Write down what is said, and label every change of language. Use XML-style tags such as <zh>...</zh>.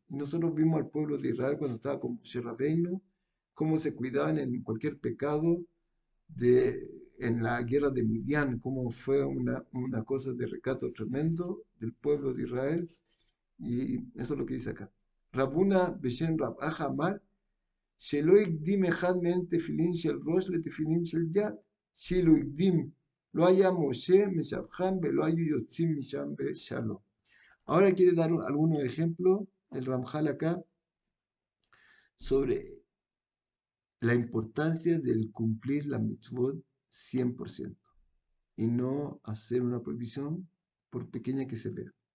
<es>Y nosotros vimos al pueblo de Israel cuando estaba con Moshe Rabbeinu, cómo se cuidaban en cualquier pecado en la guerra de Midian, cómo fue una cosa de recato tremendo del pueblo de Israel. Y eso es lo que dice acá.</es> <he>Rabuna Beshem Rab Aja Amar, שלא הקדים אחד מהם תפילין של ראש לתפילין של יד, שאילו הקדים לא היה משה משבחם ולא היו יוצאים משם בשלום.</he> <es>Ahora quiere dar algunos ejemplos, el Ramjal acá, sobre la importancia del cumplir la mitzvot 100% y no hacer una prohibición por pequeña que se vea.</es>